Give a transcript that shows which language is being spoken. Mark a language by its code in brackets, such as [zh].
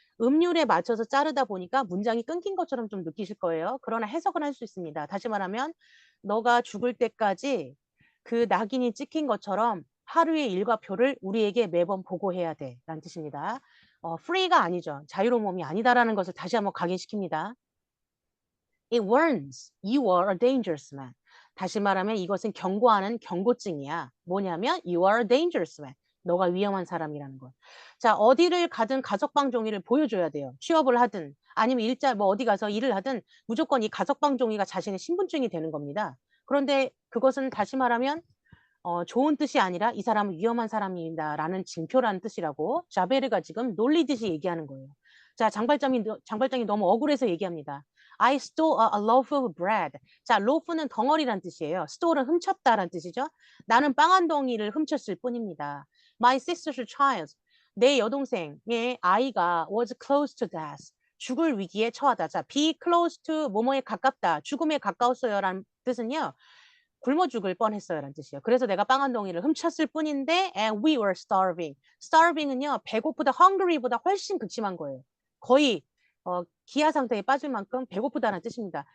[ko] 음률에 맞춰서 자르다 보니까 문장이 끊긴 것처럼 좀 느끼실 거예요. 그러나 해석은 할 수 있습니다. 다시 말하면 너가 죽을 때까지 그 낙인이 찍힌 것처럼 하루의 일과표를 우리에게 매번 보고해야 돼 라는 뜻입니다. free가 아니죠. 자유로운 몸이 아니다라는 것을 다시 한번 각인시킵니다. [en] It warns you are a dangerous man. [ko] 다시 말하면 이것은 경고하는 경고증이야. 뭐냐면 [en] you are a dangerous man. [ko] 너가 위험한 사람이라는 것. 자, 어디를 가든 가석방 종이를 보여줘야 돼요. 취업을 하든 아니면 어디 가서 일을 하든 무조건 이 가석방 종이가 자신의 신분증이 되는 겁니다. 그런데 그것은 다시 말하면 좋은 뜻이 아니라 이 사람은 위험한 사람이다라는 징표라는 뜻이라고 자베르가 지금 놀리듯이 얘기하는 거예요. 자, 장발장이 너무 억울해서 얘기합니다. [en] I stole a loaf of bread. [ko] 자, loaf는 덩어리란 뜻이에요. stole은 훔쳤다라는 뜻이죠. 나는 빵 한 덩이를 훔쳤을 뿐입니다. [en] My sister's child. [ko] 내 여동생의 아이가 [en] was close to death. [ko] 죽을 위기에 처하다. 자, be close to 뭐뭐에 가깝다. 죽음에 가까웠어요라는 뜻은요. 굶어 죽을 뻔했어요라는 뜻이에요. 그래서 내가 빵 한 덩이를 훔쳤을 뿐인데 [en] and we were starving. [ko] starving은요. 배고프다, hungry보다 훨씬 극심한 거예요. 거의 기아 상태에 빠질 만큼 배고프다는 뜻입니다.